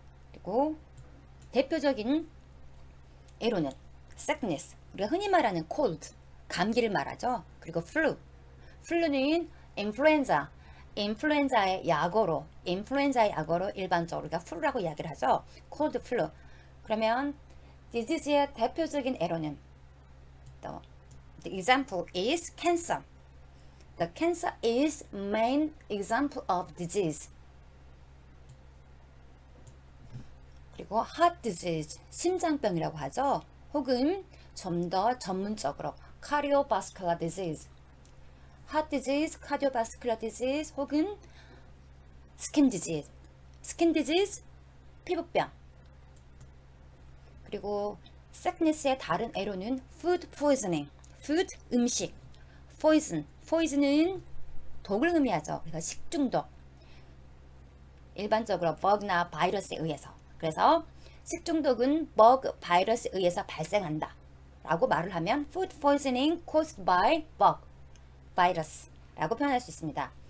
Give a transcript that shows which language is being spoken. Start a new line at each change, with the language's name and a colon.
Korean: 그리고 대표적인 예로는 sickness, 우리가 흔히 말하는 cold, 감기를 말하죠. 그리고 flu는 인플루엔자의 약어로 일반적으로 우리가 flu라고 이야기를 하죠.
English: cold flu.
Korean: 그러면 disease의 대표적인 예로는
English: the example is cancer. The cancer is main example of disease.
Korean: 그리고 heart disease, 심장병이라고 하죠. 혹은 좀 더 전문적으로
English: cardiovascular disease, heart disease, cardiovascular disease 혹은 skin disease, skin disease, 피부병.
Korean: 그리고 sickness의 다른 애로는 food poisoning, food 음식, poison, poison은 독을 의미하죠. 그래서 식중독. 일반적으로 bug나 바이러스에 의해서. 그래서 식중독은 bug, 바이러스에 의해서 발생한다 라고 말을 하면
English: food poisoning caused by bug, virus
Korean: 라고 표현할 수 있습니다.